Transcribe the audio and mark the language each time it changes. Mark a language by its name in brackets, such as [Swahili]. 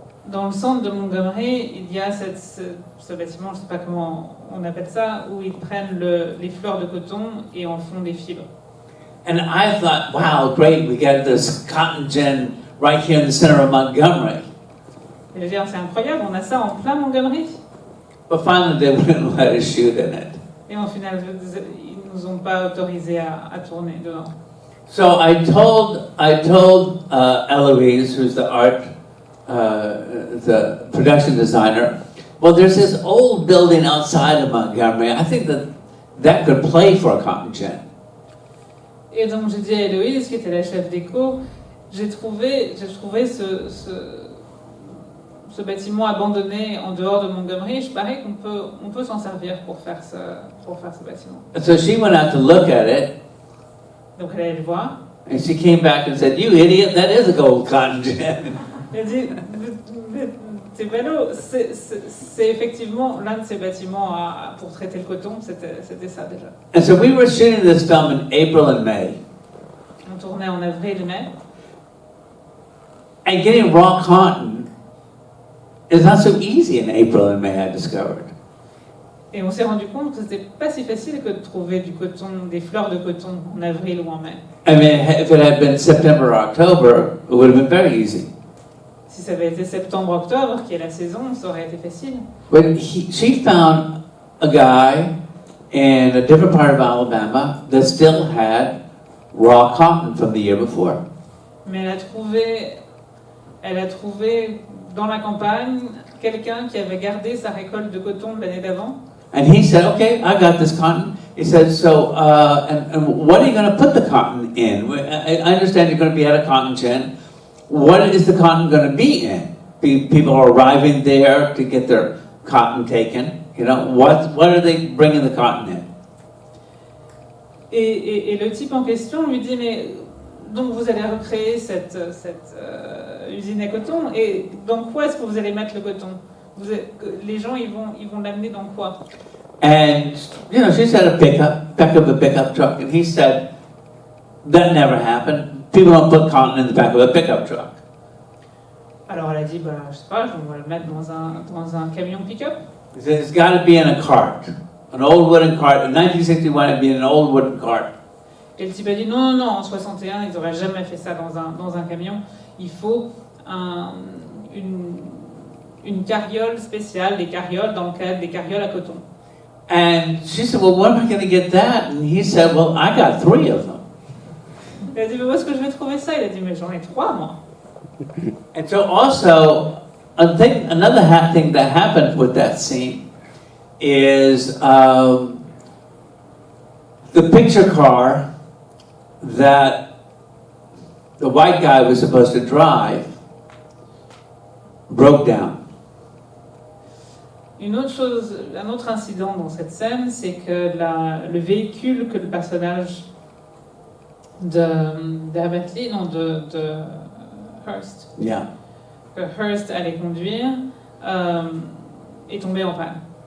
[French] Dans le centre de Montgomery, il y a ce bâtiment, je ne sais pas comment on appelle ça, où ils prennent les fleurs de coton et en font des fibres. [English] And I thought, wow, great, we got this cotton gin right here in the center of Montgomery. [French] Et je veux dire, c'est incroyable, on a ça en plein Montgomery. [English] But finally, they wouldn't let us shoot in it. [French] Et en final, ils ne nous ont pas autorisés à tourner dedans. [English] So I told Eloise, who's the production designer, well, there's this old building outside of Montgomery. I think that could play for a cotton gin. [French] Et donc j'ai dit à Héloïse, qui était la chef déco, j'ai trouvé ce bâtiment abandonné en dehors de Montgomery. Je parie qu'on peut s'en servir pour faire ce bâtiment. [English] And so she went out to look at it, [French] Donc elle allait le voir. [English] and she came back and said, "You idiot, that is a gold cotton gin." [French] Elle a dit, c'est ballot, c'est effectivement l'un de ces bâtiments pour traiter le coton, c'était ça déjà. [English] And so we were shooting this film in April and May. [French] On tournait en avril et mai. [English] And getting raw cotton is not so easy in April and May, I discovered. [French] Et on s'est rendu compte que c'était pas si facile que de trouver du coton, des fleurs de coton en avril ou en mai. [English] I mean, if it had been September or October, it would have been very easy. [French] Si ça avait été septembre-octobre, qui est la saison, ça aurait été facile. [English] But she found a guy in a different part of Alabama that still had raw cotton from the year before. [French] Mais elle a trouvé dans la campagne quelqu'un qui avait gardé sa récolte de coton de l'année d'avant. [English] And he said, "Okay, I got this cotton." He said, "So, and what are you going to put the cotton in? I understand you're going to be at a cotton gin. What is the cotton going to be in? People are arriving there to get their cotton taken. You know, what are they bringing the cotton in?" [French] Et le type en question lui dit, mais donc vous allez recréer cette usine à coton, et dans quoi est-ce que vous allez mettre le coton? Les gens, ils vont l'amener dans quoi? [English] And, you know, she said a pickup truck, and he said, "That never happened. People don't put cotton in the back of a pickup truck." [French] Alors elle a dit, je sais pas, on va le mettre dans un camion pick-up. [English] He said, "It's got to be in a cart, an old wooden cart. In 1961, it'd be in an old wooden cart." [French] Et le type a dit, non, en 61, ils n'auraient jamais fait ça dans un camion. Il faut une carriole spéciale, des carrioles dans le cadre des carrioles à coton. [English] And she said, "Well, where am I going to get that?" And he said, "Well, I got 3 of them." [French] Elle a dit, mais où est-ce que je vais trouver ça? Il a dit, mais j'en ai 3, moi. [English] And so also, another thing that happened with that scene is the picture car that the white guy was supposed to drive broke down. [French] Un autre incident dans cette scène, c'est que le véhicule que le personnage d'Herbert Lee, non, de Hearst, [English] Yeah. [French] que Hearst allait conduire, est tombé en panne.